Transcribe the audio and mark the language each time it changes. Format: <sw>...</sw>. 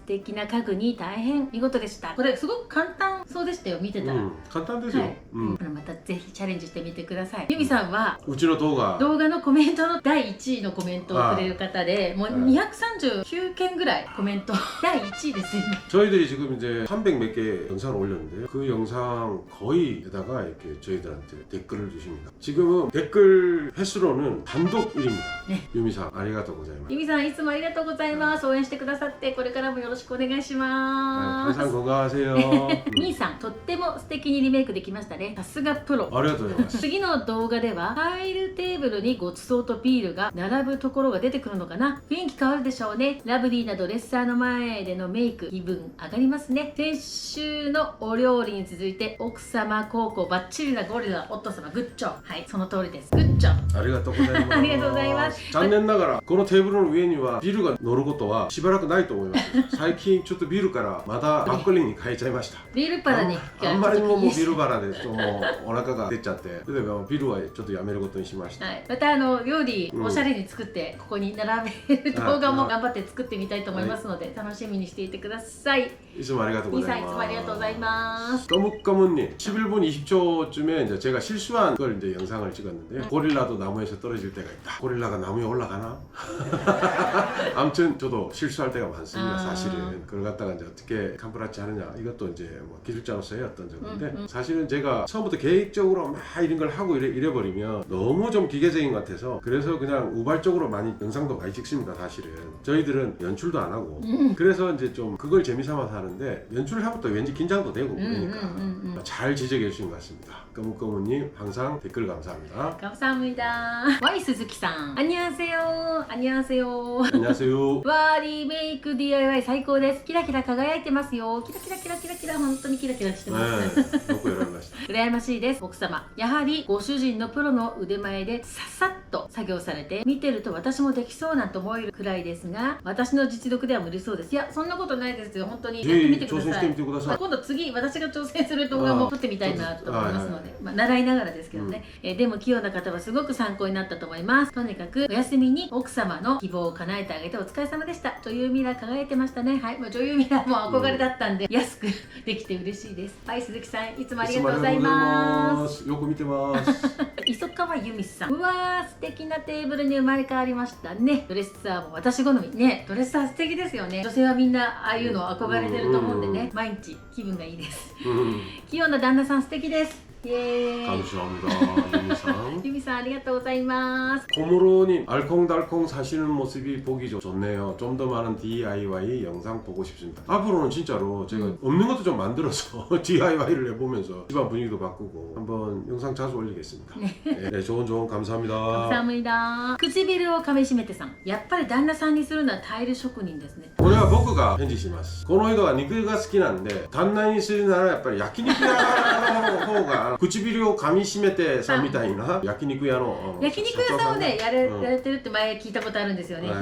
<ja>素敵な家具に大変見事でした。これすごく簡単そうでしたよ、見てたら。簡単ですよ。またぜひチャレンジしてみてください。ゆみさんはうちの動画のコメントの第1位のコメントをくれる方で、もう239件ぐらいコメント第1位ですよね。</ja> <ko>저희들이 지금 이제 300 몇 개 영상을 올렸는데요. 그 영상 거의에다가 이렇게 저희들한테 댓글을 주십니다. 지금은 댓글 횟수로는 단독 1위입니다. 네.</ko> <ja>유미상 아리가또 고자이마스. ゆみさん、いつもありがとうございます。応援してくださってこれからもよろしくお願いします。</ja> <ko>항상 건강하세요.</ko> <ja>みーさん、とっても素敵にリメイクできましたね。さすがプロ。 아리가또 고자이마스. 次の動画ではファイルテーブルにごちそうとビールが並ぶところが出てくるのかな。雰囲気変わるでしょうね。ラブリーなドレッサーの前でのメイク、気分上がりますね。先週のお料理に続いて奥様孝行バッチリなゴリラ夫様、グッジョブ。はい、その通りです。グッジョブ。 아리가또 고자이마스. ありがとうございます。残念ながらこのテーブルの上にはビールが乗ることはしばらくないと思います。最近ちょっとビールからまたマッコリに変えちゃいました。ビールパラにあんまりにももうビールバラでもうお腹が出ちゃって、それでビールはちょっとやめることにしました。はい、また料理おしゃれに作ってここに並べる動画も頑張って作ってみたいと思いますので、楽しみにしていてください。いつもありがとうございます。いつもありがとうございます。</ja> <ko>거뭇거뭇님 11분 20초쯤에 이제 제가 실수한 걸 이제 영상을 찍었는데요. 고릴라도 나무에서 떨어질 때가 있다. 고릴라가 나무에 올라가나? 아무튼 저도 실수할 때가 많습니다. 사실은 그걸 갖다가 이제 어떻게 캄프라치 하느냐, 이것도 이제 뭐 기술자로서의 어떤 적인데, 사실은 제가 처음부터 계획적으로 막 이런 걸 하고 이래버리면 너무 좀 기계적인 것 같아서, 그래서 그냥 우발적으로 많이 영상도 많이 찍습니다. 사실은 저희들은 연출도 안 하고 그래서 이제 좀 그걸 재미삼아서 하는데, 연출을 하면 또 왠지 긴장도 되고 그러니까 잘 지적해 주신 것 같습니다. 거뭇거뭇님 항상 댓글 감사합니다. 감사합니다. 와이 스즈키さん、안녕하세요。 안녕하세요。 안녕하세요.</ko> <ja>わー、リメイク DIY 最高です。キラキラ輝いてますよ。キラキラキラキラキラ、本当にキラキラしてます。よくやられました。羨ましいです。奥様、やはりご主人のプロの腕前でささっと作業されて、見てると私もできそうなんて思えるくらいですが、私の実力では無理そうです。いや、そんなことないですよ。本当にやってみてください。今度次私が挑戦する動画も撮ってみたいなと思いますので、習いながらですけどね、でも器用な方はすごく参考になったと思います。とにかくお休みに奥様の希望を叶えてあげてお疲れ様でした。女優ミラー輝いてましたね。はい、もう女優ミラーも憧れだったんで、安くできて嬉しいです。はい、鈴木さん、いつもありがとうございます。よく見てます。磯川由美さん、うわー、素敵なテーブルに生まれ変わりましたね。ドレッサーも私好みね。ドレッサー素敵ですよね。女性はみんなああいうの憧れてると思うんでね、毎日気分がいいです。器用な旦那さん素敵です。</ja> <ko>예. 감사합니다. 유미상.</ko> <ja>유미상, 아리가또 고자이마스.</ja> <ko>고무로님, 알콩달콩 사시는 모습이 보기 좋네요. 좀 더 많은 DIY 영상 보고 싶습니다. 앞으로는 진짜로 제가 없는 것도 좀 만들어서 DIY를 해보면서 집안 분위기도 바꾸고 한번 영상 자주 올리겠습니다. 네, 좋은 조언 감사합니다. 감사합니다.</ko> <ja>唇を噛みしめてさん、やっぱり旦那さんにするのはタイル職人ですね。これは僕が返事します。この人は肉が好きなんで、旦那にするならやっぱり焼肉屋の方が唇を噛みしめてさんみたいな焼肉屋の焼肉屋さんをねやれてるって前聞いたことあるんですよね。</ja>